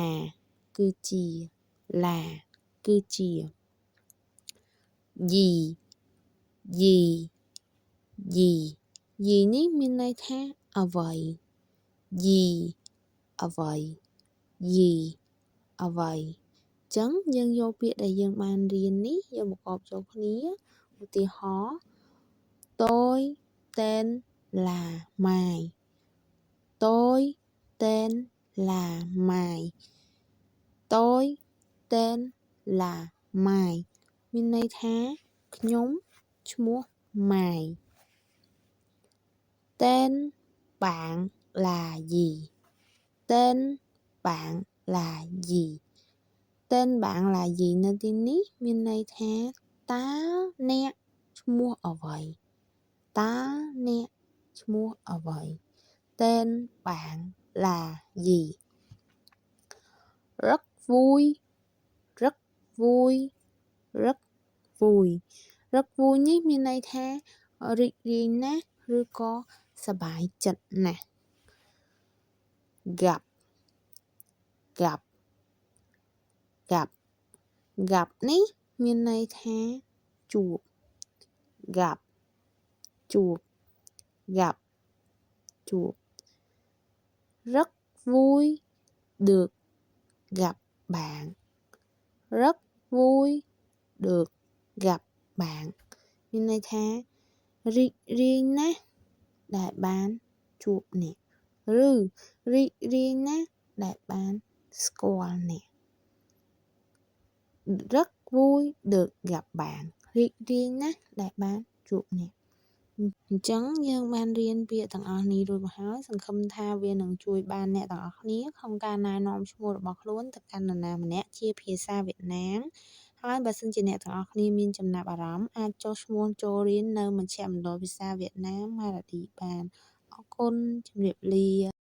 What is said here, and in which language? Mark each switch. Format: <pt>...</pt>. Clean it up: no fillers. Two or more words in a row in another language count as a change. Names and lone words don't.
<km>គឺជាឡាគឺជាយីយីយីយីនេះមានន័យថាអ្វីយីអ្វីយីអ្វីចឹងយើងយកពាក្យដែលយើងបានរៀននេះយកមកកប់ចូលគ្នាឧទាហរណ៍</km> <vi>Tôi tên là Mai. Tôi tên là Mai. Tôi tên là Mai.</vi> <km>មានន័យថាខ្ញុំឈ្មោះ Mai.</km> <vi>Tên bạn là gì? Tên bạn là gì? Tên bạn là gì</vi> <km>នៅទីនេះមានន័យថាតើអ្នកឈ្មោះអ្វីតើអ្នកឈ្មោះអ្វី</km> <vi>Tên bạn là gì? Rất vui rất vui rất vui rất vui</vi> <km>នេះមានន័យថារីករាយណាស់ឬក៏សប្បាយចិត្តណាស់</km> <vi>gặp gặp gặp gặp</vi> <km>នេះមានន័យថាជួប</km> <vi>gặpជួប gặpជួប rất vui được gặp bạn rất vui được gặp bạn</vi> <km>មានន័យថារីករាយណាស់ដែលបានជួបអ្នកឬរីករាយណាស់ដែលបានស្គាល់អ្នក</km> <vi>rất vui được gặp bạn</vi> <km>រីករាយណាស់ដែលបានជួបអ្នកអញ្ចឹងយើងបានរៀនពាក្យទាំងអស់នេះរួចមកហើយសង្ឃឹមថាវានឹងជួយបានអ្នកទាំងអស់គ្នាក្នុងការណែនាំឈ្មោះរបស់ខ្លួនទៅកាន់នរណាម្នាក់ជាភាសាវៀតណាមហើយបើសិនជាអ្នកទាំងអស់គ្នាមានចំណាប់អារម្មណ៍អាចចុះឈ្មោះចូលរៀននៅមជ្ឈមណ្ឌលភាសាវៀតណាមម៉ារ៉ាឌីបានអរគុណជម្រាបលា</km>